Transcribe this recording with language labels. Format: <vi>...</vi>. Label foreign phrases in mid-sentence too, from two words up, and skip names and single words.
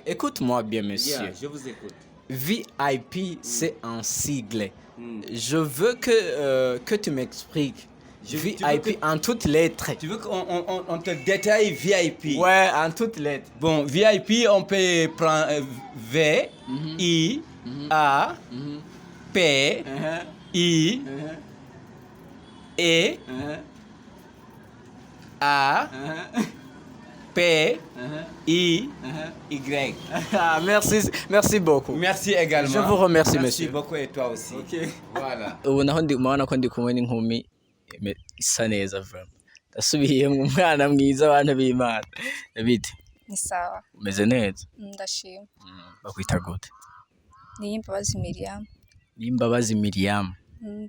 <fr>Écoute-moi bien, monsieur. Yeah, je vous écoute. VIP, c'est un sigle. Je veux que tu m'expliques. Tu veux VIP en toutes lettres. Tu veux qu'on te détaille VIP? Ouais, en toutes lettres. Bon, VIP, on peut prendre V, I, A, P, I, E, A, P, I, Y. Ah, merci beaucoup. Merci également. Je vous remercie, Merci monsieur. beaucoup et toi aussi. Ok. Voilà.</fr> <rw>Ubu naho mubona ko ndi kumwe n'inkumi isa neza vraiment. Ndasubiye mu mwana mwiza abantu b'Imana. Bite? Ni sawa. Umeze neza? Ndashima. Bakwita gute? Ni Imbabazi Miriam. N'Imbabazi Miriam. Mm.</rw>